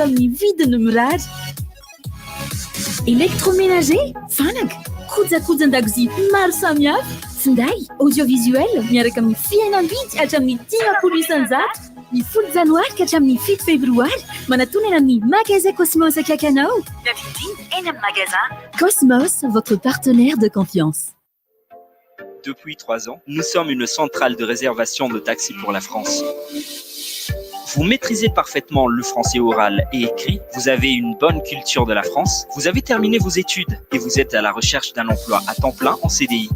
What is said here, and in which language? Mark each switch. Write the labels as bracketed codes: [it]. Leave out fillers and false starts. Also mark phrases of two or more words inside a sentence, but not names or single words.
[mg] amin'ny vidiny mirary électroménager fanaka kojakojan-dakozia maro samihafa finday audiovisuel miaraka amin'ny fiainam-bidy hatramin'ny 10 isanjato ny 10 janoary ka hatramin'ny 7 febroary manatonana amin'ny magasin Cosmos akaiky anao miavidiny eny amin'ny magasin Cosmos, [fr] votre partenaire de confiance. Depuis 3 ans, nous sommes une centrale de réservation de taxis pour la France. Vous maîtrisez parfaitement le français oral et écrit, vous avez une bonne culture de la France, vous avez terminé vos études et vous êtes à la recherche d'un emploi à temps plein en CDI.